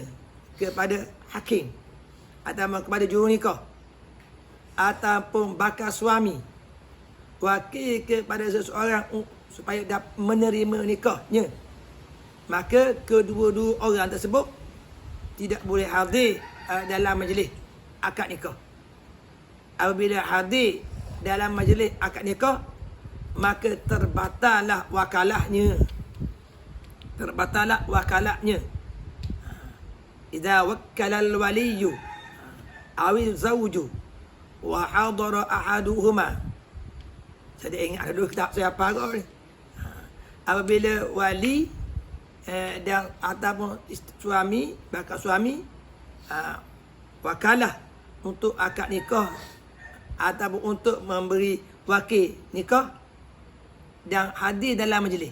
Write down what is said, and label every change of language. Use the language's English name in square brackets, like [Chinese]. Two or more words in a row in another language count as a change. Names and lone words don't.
[Malay] kepada hakim atau kepada juru nikah ataupun bakal suami wakil kepada seseorang supaya dapat menerima nikahnya, maka kedua-dua orang tersebut tidak boleh hadir dalam majlis akad nikah. Apabila hadir dalam majlis akad nikah, maka terbatallah wakalahnya. Terbatallah wakalahnya. [Arabic] Idza wakkala al-waliyyu awi zawju wa hadara ahaduhuma. [Malay] Saya ingat ada dua kitab saya apa kau ni. Apabila wali dan ataupun suami, bakal suami wakalah untuk akad nikah ataupun untuk memberi wakil nikah dan hadir dalam majlis.